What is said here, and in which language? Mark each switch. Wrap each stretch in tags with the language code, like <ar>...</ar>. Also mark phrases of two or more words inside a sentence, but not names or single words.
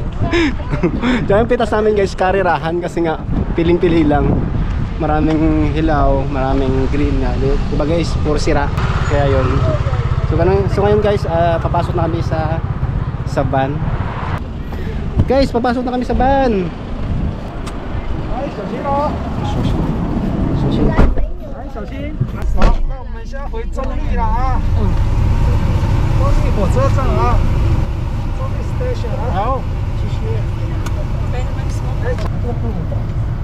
<tl>Diyan yung pitas namin guys, karirahan kasi nga piling-pili lang. Maraming hilaw, maraming green nga. Diba guys, puro sira. Kaya yun. So ngayon guys, papasok na kami sa van. Guys, papasok na kami sa van. Ay,</tl> <zh>小心哦。小心。哎，小心。好，那我们现在回中立了啊。中立火车站啊。中立 station 啊。好，继续。哎，</zh>